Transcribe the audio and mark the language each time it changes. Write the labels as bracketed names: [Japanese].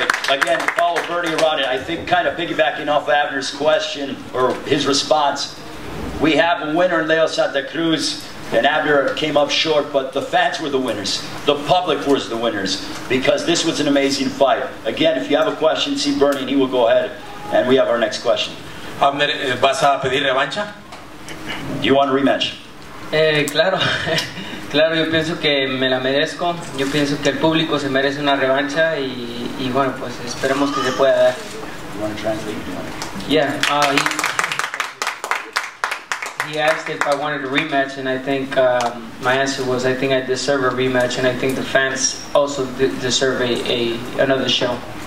[English] Again, follow Bernie around it. I think kind of piggybacking off Abner's question or his response, we have a winner in Leo Santa Cruz. And Abner came up short, but the fans were the winners. The public was the winners because this was an amazing fight. Again, if you have a question, see Bernie and he will go ahead. And we have our next question. [Spanish] Abner, ¿vas a pedir revancha? [English] Do you want a rematch? [Spanish] Claro, claro, yo pienso que me la merezco. Yo pienso que el público se merece una revancha y bueno, pues esperemos que se pueda dar. [English] You want to translate? Yeah, he asked if I wanted a rematch, and I think my answer was I think I deserve a rematch, and I think the fans also deserve another show.